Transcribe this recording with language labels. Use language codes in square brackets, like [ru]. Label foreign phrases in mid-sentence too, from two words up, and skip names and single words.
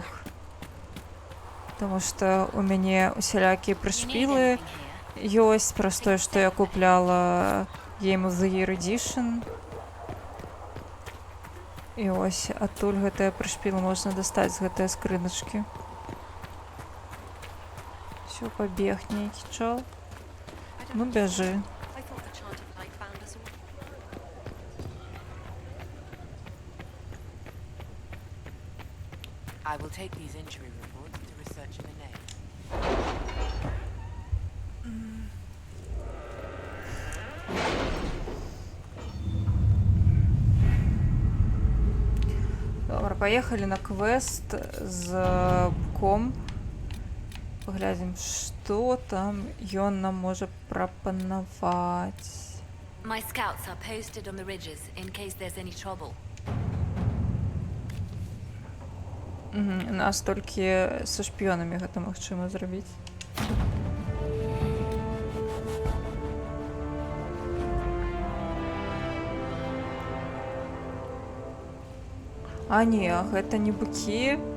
[be] Таму што у мяне усялякія прышпілы ёсць праз тое, што я купляла Game of the Year Edition. І ось адтуль гэтыя прышпілы можна дастаць з гэтыя скрыначкі. Всё, пабег нейкі чал. Ну, бяжы. [en] I will take these injury reports to research Minette. [be] Добра, паехалі на квест з Буком. Паглядзім, што там ён нам можа прапанаваць. [en] My scouts are posted on the ridges in case there's any trouble. [be] У нас толькі са шпіёнамі гэта магчыма зрабіць. А не, гэта не букі.